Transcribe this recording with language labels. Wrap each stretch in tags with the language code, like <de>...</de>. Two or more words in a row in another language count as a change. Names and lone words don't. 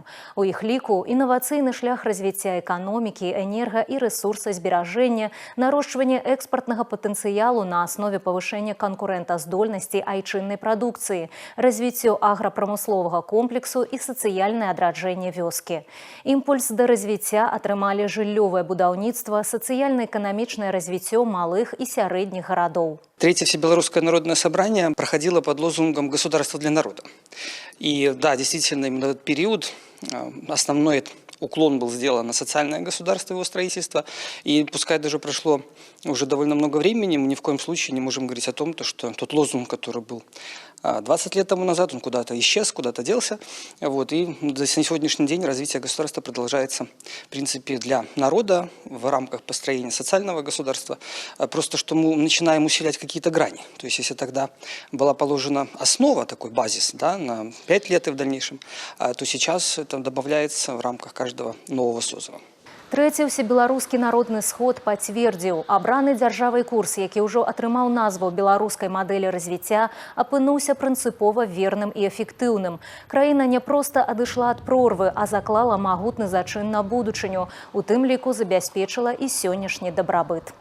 <be>У іх ліку інавацыйны шлях развіцця эканомікі, энерга- і рэсурсазберажэння, нарошчванне экспартнага патэнцыялу на аснове павышэння канкурэнтаздольнасці айчыннай прадукцыі, развіццё аграпрамысловага комплексу і сацыяльнае адраджэнне вёскі. Імпульс да развіцця атрымалі жыллёвае будаўніцтва, сацыяльна-эканамічнае развіццё малых и сярэдніх гарадоў.</be> <ru>Третье Всебелорусское народное собрание проходило под лозунгом «Государство для народа». И да, действительно, именно этот период основной уклон был сделан на социальное государство, его строительство. И пускай даже прошло уже довольно много времени, мы ни в коем случае не можем говорить о том, что тот лозунг, который был 20 лет тому назад, он куда-то исчез, куда-то делся. Вот. И на сегодняшний день развитие государства продолжается, в принципе, для народа в рамках построения социального государства. Просто что мы начинаем усилять какие-то грани. То есть если тогда была положена основа, такой базис, да, на 5 лет и в дальнейшем, то сейчас это добавляется в рамках каждого нового созыва.</ru> <be>Трэці ўсебеларускі народны сход пацвердзіў, абраны дзяржавай курс, які ўжо атрымаў назву беларускай мадэлі развіцця, апынуўся прынцыпова верным і эфектыўным. Краіна не проста адышла ад прорвы, а заклала магутны зачын на будучыню, у тым ліку забяспечыла і сённяшні дабрабыт.</be>